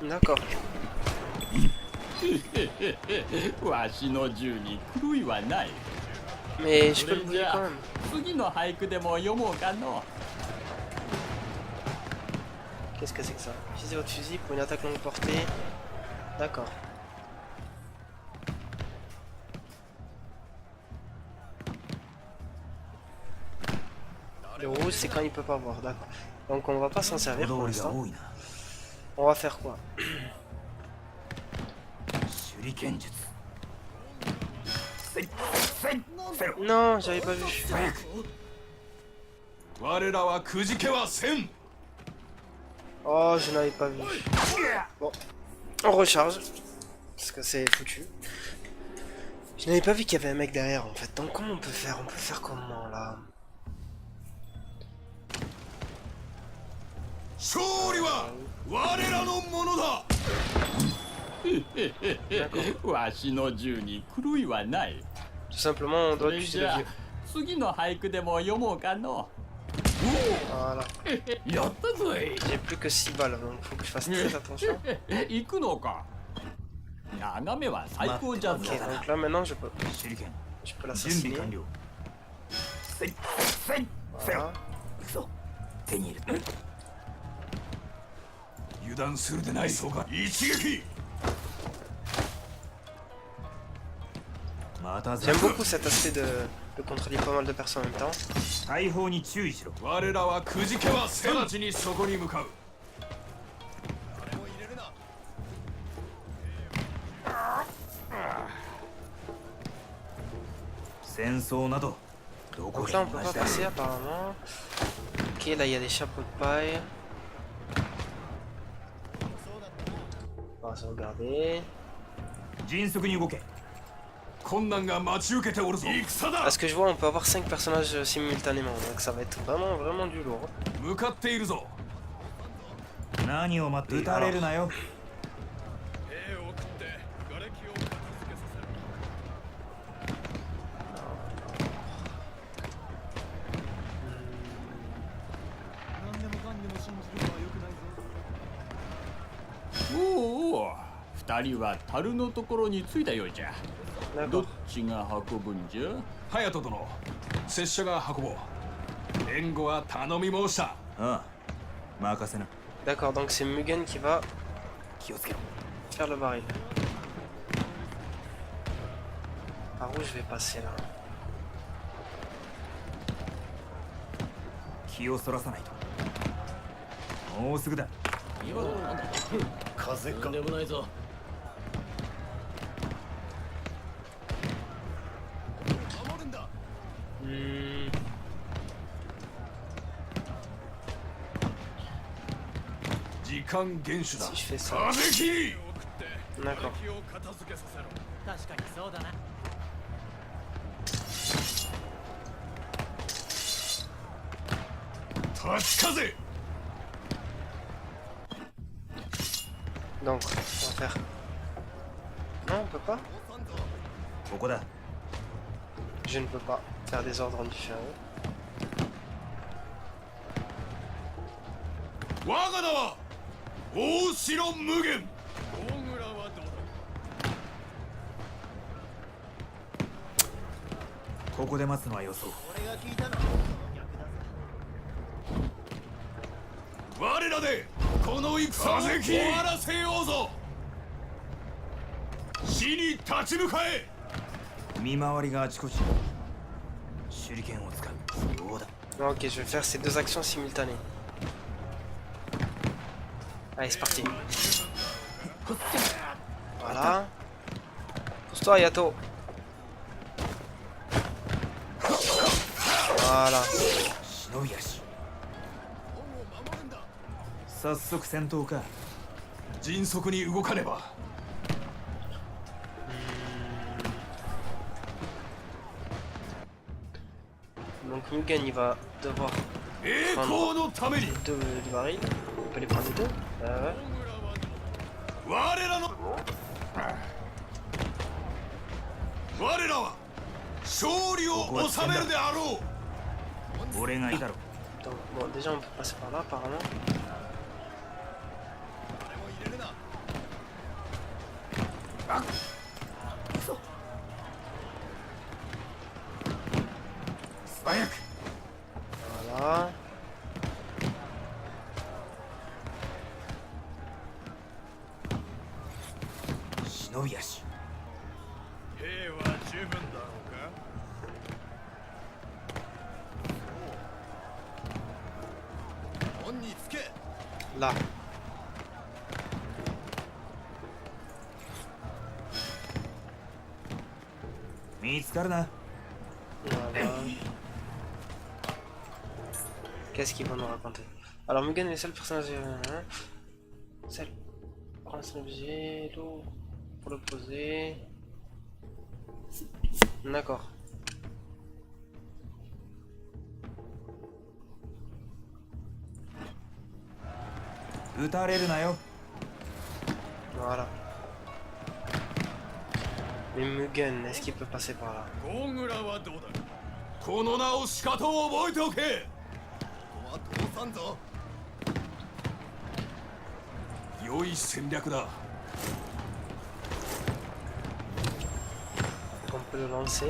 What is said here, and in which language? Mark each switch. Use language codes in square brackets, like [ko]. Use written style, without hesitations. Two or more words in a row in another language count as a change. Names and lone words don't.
[fr] D'accord. [ja] わしの銃に狂いはない。 [fr] Mais je [ja] そ [fr] peux [ja] れ [fr] le [ja] じ [fr] brûler [ja] ゃ [fr] quand [ja] あ [fr] même. [ja] 次の俳句でも読もうかの。 [fr] Qu'est-ce que c'est que ça? Utilisez votre fusil pour une attaque longue portée. D'accord. Le rouge, c'est quand il peut pas voir, d'accord. Donc on va pas s'en servir pour [ja] りが [fr] l'instant. [ja] 多いな。 [fr] On va faire quoi? [ja] 手裏剣術。せいせいせろ。 [fr] Non, j'avais pas vu. [ja] 早く。我らはくじけはせん。 [fr] Oh, je n'avais pas vu. Bon, on recharge. Parce que c'est foutu. Je n'avais pas vu qu'il y avait un mec derrière en fait. Donc comment on peut faire? On peut faire comment là? [ja] 勝利は我らのものだ。わしの銃に狂いはない。 [fr] Tout simplement, on [ja] そ [fr] doit [ja] れ [fr] utiliser [ja] じ [fr] le [ja] ゃあ [fr] vieux. [ja] 次の俳句でも読もうかの。 [fr] Voilà. [ja] やったぞい。 [fr] J'ai plus que 6 balles, donc faut que je fasse très attention. [ja] 行くのか。眺めは最高じゃぞ。 [fr] Ok, donc là maintenant je peux [ja] 手裏剣。 [fr] je peux [ja] 準備 [fr] l'assassiner. [ja] 完了。せいせいせろ。 [fr] Voilà. [ja] 行くぞ。手に入れる。油断するでない。そうか。一撃。また [fr] J'aime beaucoup cet aspect de contrôler pas mal de personnes en même temps. [ja] 大砲に注意しろ。我らはくじけはせん。直ちにそこに向かう。戦争などどこ [fr] Donc [ja] で [fr] là on [ja] も [fr] peut [ja] 同 [fr] pas [ja] じだ。 [fr] passer apparemment. Ok, là il y a des chapeaux de paille. On va sauvegarder. [ja] 迅速に動け。困難が待ち受けておるぞ。戦だ。 [fr] Parce que je vois on peut avoir 5 personnages simultanément. Donc ça va être vraiment du lourd. [ja] 向かっているぞ。何を待っている。撃たれるなよ。兵を送って瓦礫を片付けさせろ。おお、二人は樽のところに着いたようじゃ。どっ [fr] D'accord. [ja] ちが運ぶんじゃ。隼人殿、拙者が運ぼう。援護は頼み申した。ああ、任せな。 [fr] D'accord, donc c'est Mugen qui va [ja] 気をつけろ。 [fr] faire le baril. Par où je vais passer là? [ja] 気をそらさないと。もうすぐだ。風か。でもないぞ。時間厳守だ。 [fr] Si je fais ça. [ja] 瓦礫。 [fr] D'accord. [ja] 瓦礫を片付けさせろ。確かにそうだな。立ち風。 [fr] Donc, on va faire. Non, on peut pas? [ja] ここだ。 [fr] Je ne peux pas faire des ordres différents. [ja] 我が名は大城無限。大蔵はどうだ。ここで待つのは予想。我らでこの戦を終わらせようぞ。死に立ち向かえ。見回りがあちこち。手裏剣を使う。そうだ。 [fr] Ok, je vais faire ces deux actions simultanées. Allez, c'est parti. Voilà. Pousse-toi, Yato. Voilà. [ja] 忍び足。早速戦闘か。迅速に動かねば。 [fr] Donc Mugen, il va devoir [ja] 栄光のために [fr] deux barils. On peut les prendre les deux. Ouais. [ja] 我らの我らは勝利を収めるであろう。俺がいいだろ。 [fr] Donc, bon, déjà, on peut passer par là, apparemment. [ja] 素早く [fr] Voilà. [ja] 忍び足兵は十分だろうか門につけ [fr] Là. [ja] 見つかるな [fr] Voilà. Qu'est-ce qu'ils vont nous raconter? Alors Mugen est le seul personnage. Seul. Prends un objet, l'eau pour le poser. D'accord. Voilà. Mais Mugen, est-ce qu'il peut passer par là? [ja] ゴーグラはどうだこの名をしかと覚えておけここは通さんぞ良い戦略だ [fr] On peut le lancer.